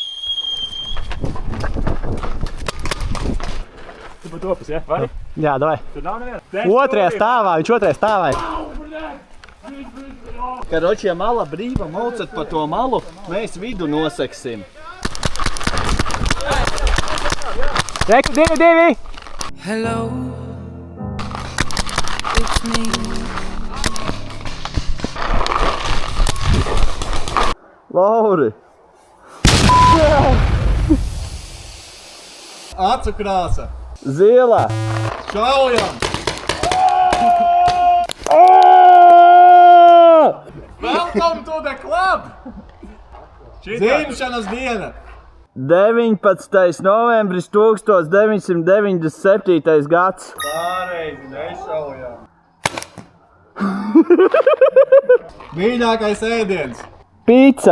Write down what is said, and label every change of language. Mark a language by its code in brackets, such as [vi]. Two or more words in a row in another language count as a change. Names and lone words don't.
[lv] Tu pa topas, ja? Vari? Jā, davai. Tur nav neviena. Otrajā stāvā, viņš otrajā stāvā. Karoči, ja mala brīva maucat pa to malu, mēs vidu noseksim. Reku, 2-2! [en] Hello, it's me. [lv] Lauri! Acu krāsa. Zila! Šaujam! [en] Welcome to the club! [lv] Dzimšanas diena! 19. novembris 1997. gads. Pārreizi nešaujam! Mīļākais ēdiens! Pīca!